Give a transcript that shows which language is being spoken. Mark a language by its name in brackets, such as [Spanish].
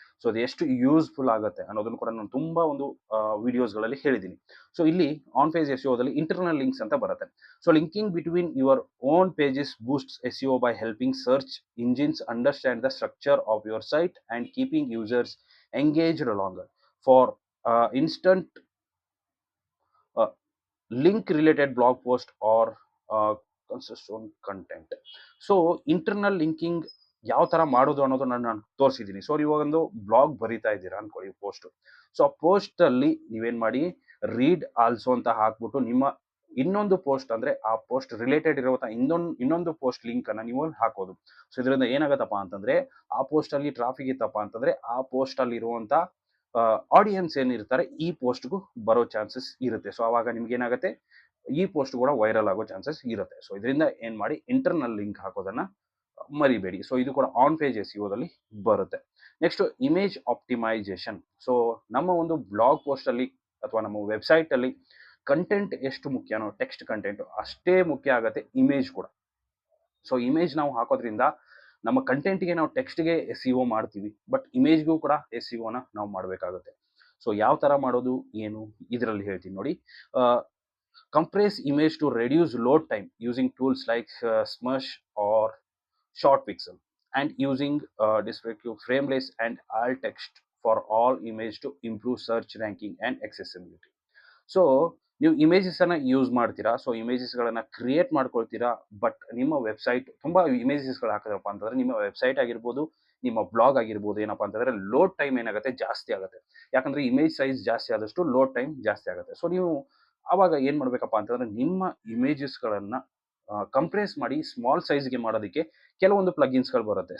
[Kannada] So ಅದು ಎಷ್ಟು useful ಆಗುತ್ತೆ ಅನ್ನೋದನ್ನು ಕೂಡ ನಾನು ತುಂಬಾ ಒಂದು ವಿಡಿಯೋಸ್ಗಳಲ್ಲಿ ಹೇಳಿದ್ದೀನಿ. ಸೊ ಇಲ್ಲಿ ಆನ್ ಪೇಜ್ SEOದಲ್ಲಿ ಇಂಟರ್ನಲ್ ಲಿಂಕ್ಸ್ ಅಂತ ಬರುತ್ತೆ. [English] So linking between your own pages boosts SEO by helping search engines understand the structure of your site and keeping users engaged longer. For instance link related blog post or consistent content. [Kannada] So internal linking ಯಾವ ತರ ಮಾಡೋದು ಅನ್ನೋದನ್ನ ನಾನು ತೋರಿಸಿದ್ದೀನಿ. So ಇವಾಗ ಒಂದು blog ಬರಿತಾ ಇದ್ದೀರಾ ಅನ್ಕೊಳ್ಳಿ ಪೋಸ್ಟ್. ಸೊ ಆ ಪೋಸ್ಟ್ ಅಲ್ಲಿ ನೀವೇನ್ ಮಾಡಿ ರೀಡ್ ಆಲ್ಸೋ ಅಂತ ಹಾಕ್ಬಿಟ್ಟು ನಿಮ್ಮ ಇನ್ನೊಂದು ಪೋಸ್ಟ್ ಅಂದ್ರೆ ಆ ಪೋಸ್ಟ್ ರಿಲೇಟೆಡ್ ಇರುವಂತ ಇನ್ನೊಂದು ಪೋಸ್ಟ್ ಲಿಂಕ್ ಅನ್ನ ನೀವು ಹಾಕೋದು. ಸೊ ಇದರಿಂದ ಏನಾಗತ್ತಪ್ಪ ಅಂತಂದ್ರೆ ಆ ಪೋಸ್ಟ್ ಅಲ್ಲಿ ಟ್ರಾಫಿಕ್ ಇತ್ತಪ್ಪ ಅಂತಂದ್ರೆ ಆ ಪೋಸ್ಟ್ ಅಲ್ಲಿ ಇರುವಂತ ಆಡಿಯನ್ಸ್ ಏನಿರ್ತಾರೆ ಈ ಪೋಸ್ಟ್ಗೂ ಬರೋ ಚಾನ್ಸಸ್ ಇರುತ್ತೆ. ಸೊ ಅವಾಗ ನಿಮ್ಗೆ ಏನಾಗುತ್ತೆ ಈ ಪೋಸ್ಟ್ ಕೂಡ ವೈರಲ್ ಆಗೋ ಚಾನ್ಸಸ್ ಇರುತ್ತೆ. ಸೊ ಇದರಿಂದ ಏನ್ ಮಾಡಿ ಇಂಟರ್ನಲ್ ಲಿಂಕ್ ಹಾಕೋದನ್ನ ಮರಿಬೇಡಿ. ಸೊ ಇದು ಕೂಡ ಆನ್ ಪೇಜ್ SEOದಲ್ಲಿ ಬರುತ್ತೆ. Next image optimisation. ಸೊ ನಮ್ಮ ಒಂದು ಬ್ಲಾಗ್ ಪೋಸ್ಟ್ ಅಲ್ಲಿ ಅಥವಾ ನಮ್ಮ ವೆಬ್ಸೈಟ್ ಅಲ್ಲಿ ಕಂಟೆಂಟ್ ಎಷ್ಟು ಮುಖ್ಯನೋ ಟೆಕ್ಸ್ಟ್ ಕಂಟೆಂಟ್ ಅಷ್ಟೇ ಮುಖ್ಯ ಆಗುತ್ತೆ ಇಮೇಜ್ ಕೂಡ. ಸೊ ಇಮೇಜ್ ನಾವು ಹಾಕೋದ್ರಿಂದ ನಮ್ಮ ಕಂಟೆಂಟ್ಗೆ ನಾವು ಟೆಕ್ಸ್ಟ್ಗೆ SEO ಮಾಡ್ತೀವಿ, ಬಟ್ ಇಮೇಜ್ಗೂ ಕೂಡ SEOನ ನಾವು ಮಾಡಬೇಕಾಗುತ್ತೆ. ಸೊ ಯಾವ ತರ ಮಾಡೋದು ಏನು ಇದರಲ್ಲಿ ಹೇಳ್ತೀನಿ ನೋಡಿ. [English] compress image to reduce load time using tools like Smush or Short Pixel, and using descriptive frameless and alt text for all image to improve search ranking and accessibility. [Kannada] So ನೀವು images ಅನ್ನ use ಮಾಡ್ತೀರಾ, so images ಗಳನ್ನ create ಮಾಡ್ಕೊಳ್ತೀರಾ, but ನಿಮ್ಮ website ತುಂಬಾ images ಗಳು ಹಾಕಿದ್ರಪ್ಪ ಅಂತಂದ್ರೆ ನಿಮ್ಮ website ಆಗಿರ್ಬೋದು ನಿಮ್ಮ ಬ್ಲಾಗ್ ಆಗಿರ್ಬೋದು ಏನಪ್ಪಾ ಅಂತಂದ್ರೆ ಲೋಡ್ ಟೈಮ್ ಏನಾಗುತ್ತೆ ಜಾಸ್ತಿ ಆಗುತ್ತೆ. ಯಾಕಂದ್ರೆ ಇಮೇಜ್ ಸೈಜ್ ಜಾಸ್ತಿ ಆದಷ್ಟು ಲೋಡ್ ಟೈಮ್ ಜಾಸ್ತಿ ಆಗುತ್ತೆ. ಸೊ ನೀವು ಆವಾಗ ಏನ್ ಮಾಡ್ಬೇಕಪ್ಪ ಅಂತಂದ್ರೆ ನಿಮ್ಮ ಇಮೇಜಸ್ ಗಳನ್ನ ಕಂಪ್ರೆಸ್ ಮಾಡಿ ಸ್ಮಾಲ್ ಸೈಜ್ಗೆ ಮಾಡೋದಕ್ಕೆ ಕೆಲವೊಂದು ಪ್ಲಗಿನ್ಸ್ ಗಳು ಬರುತ್ತೆ.